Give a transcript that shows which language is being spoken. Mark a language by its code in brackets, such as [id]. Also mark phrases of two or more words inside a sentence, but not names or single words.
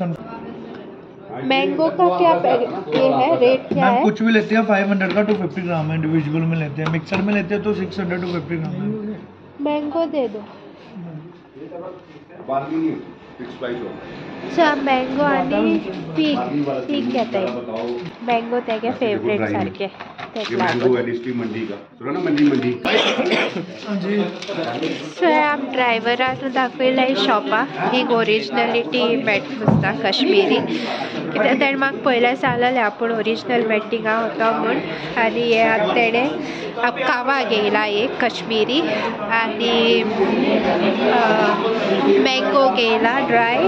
[hi] मैंगो का क्या ये है, रेट क्या है? कुछ भी लेते हैं 500 का 250 ग्राम है. इंडिविजुअल में लेते हैं, मिक्सर में लेते हैं तो 600 to 50 ग्राम है. मैंगो दे दो. बार्गेनिंग नहीं होती, [en] fix price [hi] होता है. [kok] अच्छा, मैंगो आनी पीक घेताय. मैंगो तेगे फेवरेट सारखे. [hi] ये मैंगो है डिस्ट्रिक्ट मंडी का. सुनो ना, मंडी. [kok] सो आम ड्रायव्हरान दाखयलाय शॉपा. एक ओरिजिनलिटी मेळटा कश्मीरी. कित्याक ताणें म्हाका पयलें सांगलेलें आपूण ओरिजिनल मेळटा थिंगा वता म्हूण. आनी हे आतां तेणें कावा घेयला एक कश्मीरी आनी मँगो घेयला ड्राय.